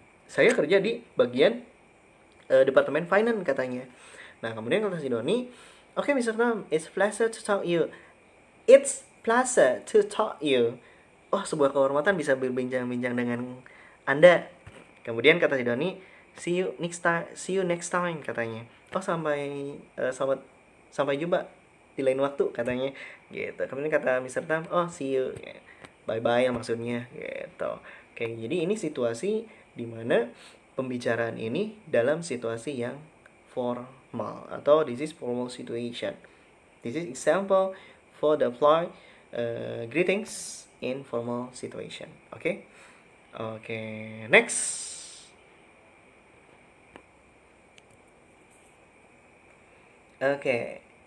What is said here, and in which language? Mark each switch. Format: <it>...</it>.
<id>Saya kerja di bagian departemen finance katanya. Nah, kemudian kata si Donnie, okay Mr.</id> <en>Tom, it's pleasure to talk you. It's pleasure to talk you.</en> <id>Oh, sebuah kehormatan bisa berbincang-bincang dengan Anda. Kemudian kata si Donnie,</id> <en>see you next time</en> <id>katanya. Oh, sampai jumpa di lain waktu katanya. Gitu. Kemudian kata Mr. Tom,</id> <en>oh see you. Bye-bye</en> <id>ya maksudnya gitu. Oke, jadi ini situasi di mana pembicaraan ini dalam situasi yang formal atau</id> <en>this is formal situation. This is example for the apply greetings in formal situation. Okay? Okay, next. Okay.</en>